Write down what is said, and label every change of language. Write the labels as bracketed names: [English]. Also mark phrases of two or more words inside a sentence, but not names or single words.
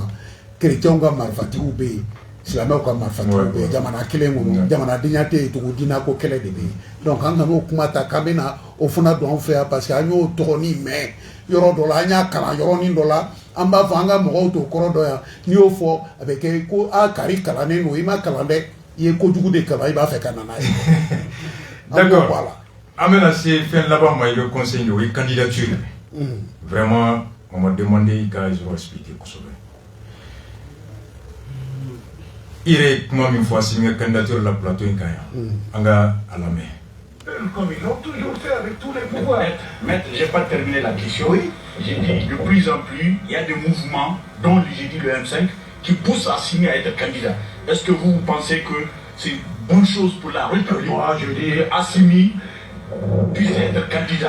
[Bambara] kerecɛnw ka marifatigiw bɛ yen silamɛw ka marifatigiw bɛ yen jamana kelen kɔnɔ jamanadenya tɛ yen tugun diinako kɛlɛ de bɛ yen donc an kana o kuma ta k'an bɛna o fana don an fɛ yan [French] parce que [Bambara] an y'o tɔgɔnin mɛn yɔrɔ dɔ la an y'a kalan yɔrɔnin dɔ la an b'a fɔ an ka mɔgɔw t'o kɔrɔ dɔn yan n'i y'o fɔ a bɛ kɛ ko kari kalannen don i ma kalan dɛ i ye kojugu de kalan i b'a fɛ ka na n'a ye. D'accord an bɛna se fɛn laban ma i bɛ conseil de o ye candidature [French] vraiment on m'a demandé [Bambara] i ka [French] je vais expliquer [Bambara] kosɛbɛ i yɛrɛ ye kuma min fɔ Assimi ka candidature la plateau in kan yan an ka a lamɛn. [French] Comme ils l'ont toujours fait avec tous les pouvoirs. Maître, je n'ai pas terminé la question. Oui, j'ai dit de plus en plus, il y a des mouvements, dont j'ai dit le M5, qui poussent Assimi à être candidat. Est-ce que vous pensez que c'est une bonne chose pour la République? Moi, je dis Assimi puisse être candidat.